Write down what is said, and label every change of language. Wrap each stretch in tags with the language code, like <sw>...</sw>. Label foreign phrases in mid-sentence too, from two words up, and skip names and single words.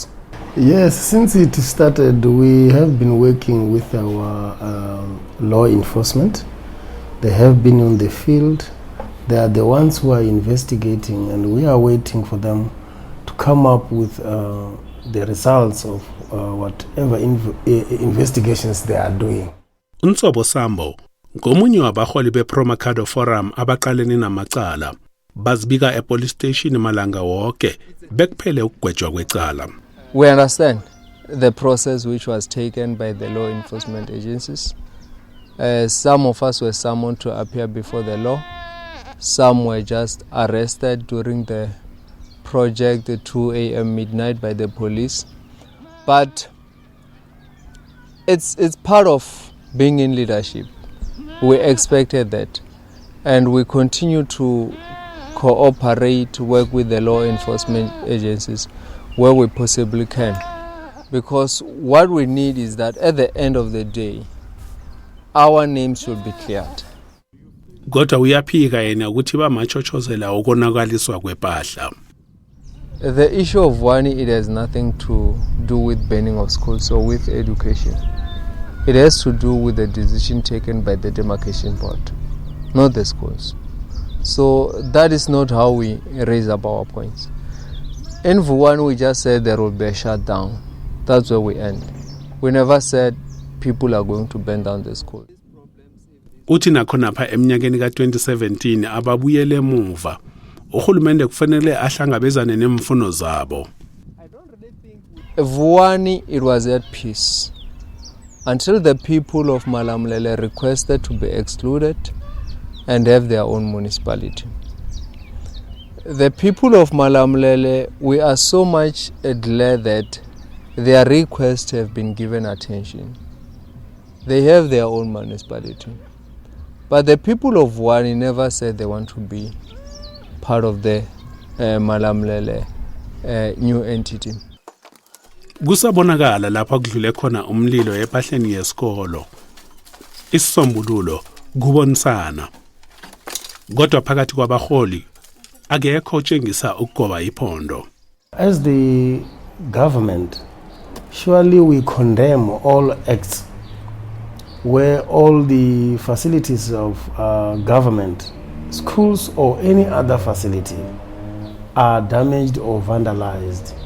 <en>Yes, since it started, we have been working with our law enforcement. They have been on the field. They are the ones who are investigating, and we are waiting for them to come up with the results of whatever investigations they are doing.</en> <zu>Unsobo Sambo, ngomunye wabaholi be-pro-Mercado forum abaqalene namacala, bazibika e-</zu> <en>police station</en> <zu>malanga wonke bekuphele ukugwetshwa kwecala.</zu> <en>We understand the process which was taken by the law enforcement agencies. Some of us were summoned to appear before the law. Some were just arrested during the project at 2 a.m. midnight by the police. But it's part of being in leadership. We expected that, and we continue to cooperate, work with the law enforcement agencies where we possibly can, because what we need is that at the end of the day our names should be cleared.</en> <zu>Kodwa uyaphika yena ukuthi bamachochozela ukonakaliswa kwempahla.</zu> <en>The issue of Vuwani, it has nothing to do with banning of schools or with education. It has to do with the decision taken by the demarcation board, not the schools. So that is not how we raise up our points. In Vuwani, we just said there will be a shutdown. That's where we end. We never said people are going to burn down the school.</en> <zu>Uthi nakhona pha eminyakeni ka-2017 ababuyele emuva. Uhulumende kufanele ahlangabezane nemfuno zabo.</zu> <en>Vuwani, it was at peace until the people of Malamulele requested to be excluded and have their own municipality. The people of Malamulele, we are so much glad that their requests have been given attention. They have their own municipality. But the people of Vuwani never said they want to be part of the Malamulele new entity.</en> <zu>Kusabonakala lapha kudlule khona umlilo epahleni yesikolo. Isisombululo kubonisana. Kodwa phakathi kwabaholi akekho otshengisa ukugoba iphondo.</zu> <en>As the government, surely we condemn all acts where all the facilities of government, schools or any other facility are damaged or vandalized.</en>